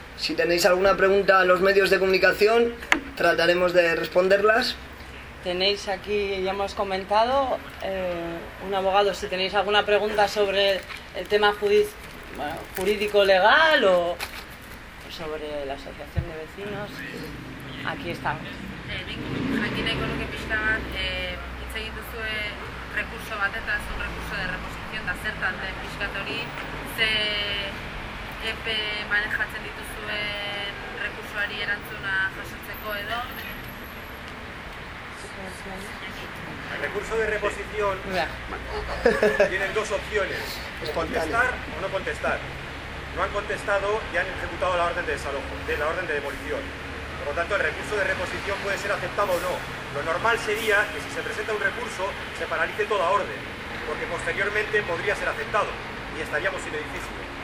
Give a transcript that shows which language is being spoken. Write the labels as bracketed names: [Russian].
[Spanish] Si tenéis alguna pregunta a los medios de comunicación, trataremos de responderlas. Tenéis aquí, ya hemos comentado, un abogado, si tenéis alguna pregunta sobre el tema jurídico-legal o sobre la asociación de vecinos, aquí estamos. [Basque] Nik jakin nahiko nuke pixka bat, hitz egin duzue recurso bat eta ez [Spanish] un recurso de reposición, [Basque] da zertan den pixka hori, ze epe manejatzen dituzuen recursoari erantzuna jasotzeko edo, [Spanish] el recurso de reposición tiene dos opciones, contestar o no contestar. No han contestado y han ejecutado la orden de desalojo, de la orden de demolición. Por lo tanto, el recurso de reposición puede ser aceptado o no. Lo normal sería que si se presenta un recurso, se paralice toda orden, porque posteriormente podría ser aceptado y estaríamos sin edificio.